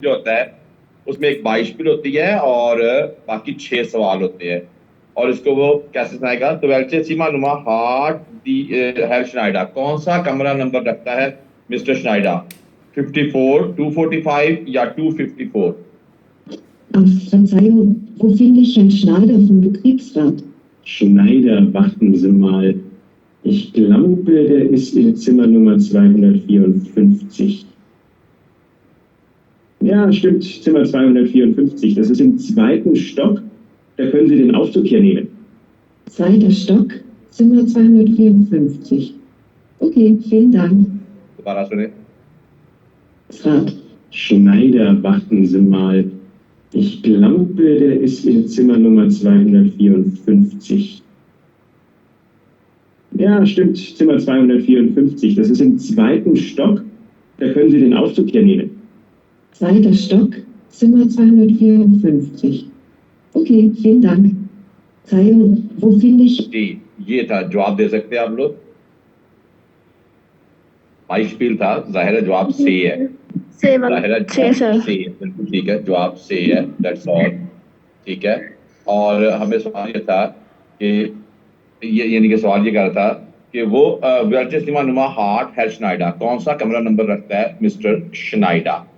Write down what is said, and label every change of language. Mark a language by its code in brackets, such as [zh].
[hi] जो होता है उसमें एक 22 होती है और बाकी 6 सवाल होते हैं और इसको वो कैसे सुनाएगा। तो [de] वेल्चे सीमा नुमा हार्ट [hi] दी है शनाइडा कौन सा कमरा नंबर रखता है मिस्टर शनाइडा 54 245 या 254। [de] Verzeihung, wo finde ich Herrn Schneider vom Betriebsrat? Schneider, warten Sie mal. Ich glaube, der ist in Zimmer Nummer 254. Ja, stimmt, Zimmer 254. Das ist im 2. Stock. Da können Sie den Aufzug hier nehmen. 2. Stock, Zimmer 254. Okay, vielen Dank. [hi] दोबारा सुने। Rat. [de] Schneider, warten Sie mal. Ich glaube, der ist in Zimmer Nummer 254. Ja, stimmt, Zimmer 254. Das ist im 2. Stock. Da können Sie den Aufzug hier nehmen. 2. Stock, Zimmer 254. Okay, vielen Dank. Verzeihung, wo finde ich... [hi] जी ये था जवाब दे सकते हैं आप लोग। माइशपील था जाहिर है जवाब से है जाहिर है जवाब से है बिल्कुल ठीक है जवाब से है [en] that's all [hi] ठीक है। और हमें सवाल ये था कि ये यानी कि सवाल ये कर रहा था कि वो [de] वेल्चे सीमा नुमा हार्ट [hi] है शनाइडा कौन सा कमरा नंबर रखता है मिस्टर शनाइडा।